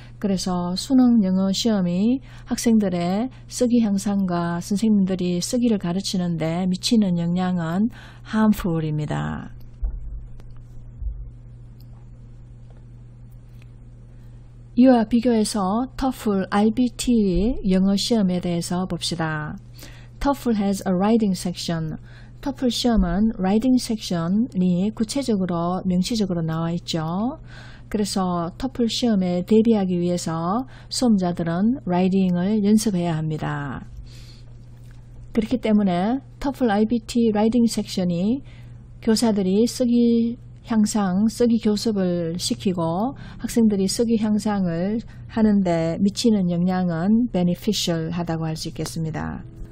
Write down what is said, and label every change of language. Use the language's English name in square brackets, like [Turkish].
[Korean] 그래서 수능 영어 시험이 학생들의 쓰기 향상과 선생님들이 쓰기를 가르치는데 미치는 영향은 harmful입니다. 이와 비교해서 TOEFL IBT 영어 시험에 대해서 봅시다. [English] TOEFL has a writing section. [Korean] TOEFL 시험은 writing section이 구체적으로 명시적으로 나와 있죠. 그래서 TOEFL 시험에 대비하기 위해서 수험자들은 writing을 연습해야 합니다. 그렇기 때문에 TOEFL IBT writing section이 교사들이 쓰기 교습을 시키고 학생들이 쓰기 향상을 하는데 미치는 영향은 beneficial 하다고 할 수 있겠습니다.